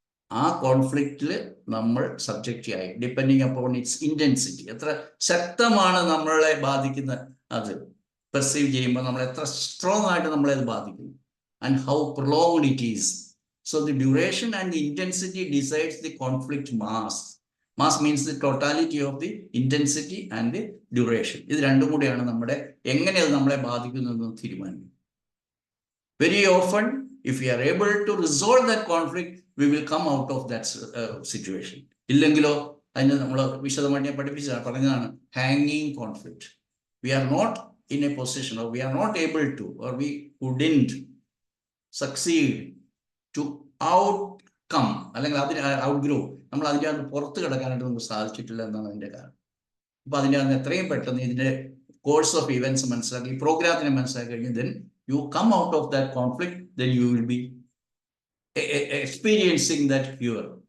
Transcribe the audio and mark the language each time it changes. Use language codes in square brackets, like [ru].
[ml] ആ കോൺഫ്ലിക്റ്റിൽ നമ്മൾ സബ്ജക്റ്റ് ആയി [en] depending upon its intensity, [ml] എത്ര ശക്തമാണ് നമ്മളെ ബാധിക്കുന്ന അത് പെർസീവ് ചെയ്യുമ്പോൾ നമ്മൾ എത്ര സ്ട്രോങ് ആയിട്ട് നമ്മളെ അത് ബാധിക്കും, [en] And how prolonged it is. So the duration and the intensity decides the conflict mass. Mass means the totality of the intensity and the duration. [ml] ഇത് രണ്ടും കൂടിയാണ് നമ്മുടെ എങ്ങനെ അത് നമ്മളെ ബാധിക്കുന്നതെന്ന് തീരുമാനിക്കും. [en] Very often, if we are able to resolve that conflict, we will come out of that situation. [ml] ഇല്ലെങ്കിലോ അതിന് നമ്മൾ വിശദമായിട്ട് പറഞ്ഞതാണ് ഹാങ്ങിങ് conflict. [en] We are not in a position, or we are not able to, or we couldn't succeed to outcome, [ml] അല്ലെങ്കിൽ അതിന് ഔട്ട്ഗ്രോ, നമ്മൾ അതിൻ്റെ അകത്ത് പുറത്ത് കിടക്കാനായിട്ട് നമുക്ക് സാധിച്ചിട്ടില്ല എന്നാണ് അതിൻ്റെ കാരണം. അപ്പൊ അതിൻ്റെ അകത്ത് എത്രയും പെട്ടെന്ന് ഇതിൻ്റെ കോഴ്സ് ഓഫ് ഇവൻറ്റ്സ് മനസ്സിലാക്കി, പ്രോഗ്രാമിനെ മനസ്സിലാക്കി കഴിഞ്ഞ് [en] then you come out of that conflict, then you will be experiencing that cure.